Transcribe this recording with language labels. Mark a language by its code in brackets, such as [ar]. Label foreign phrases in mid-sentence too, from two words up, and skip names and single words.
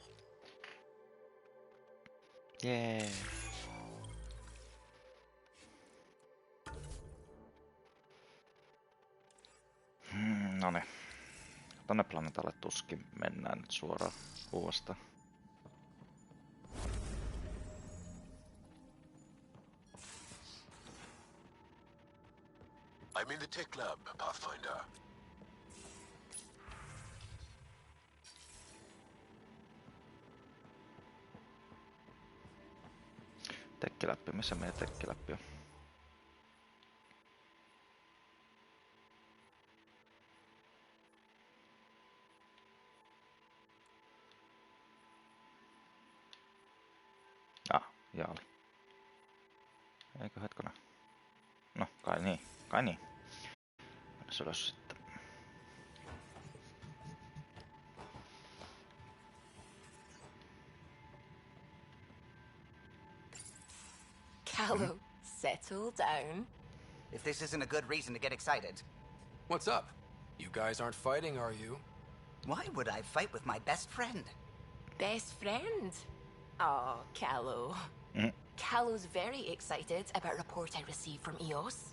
[fi] Jee. Noniin. Tonne planeetalle tuskin mennään nyt suoraan uudestaan. [en] I'm in the tech lab, Pathfinder. [fi] Tekkiläppi, missä meidän tekkiläppi on? Jaali. Eikö hetkona? No, kai niin. Kai niin. Mennäs ylös sitten. [en] Callow, settle down. If this isn't a good reason to get excited. What's up? You guys aren't fighting, are you? Why would I fight with my best friend? Best friend? Oh, Callow. Callow's very excited about a report I received from EOS.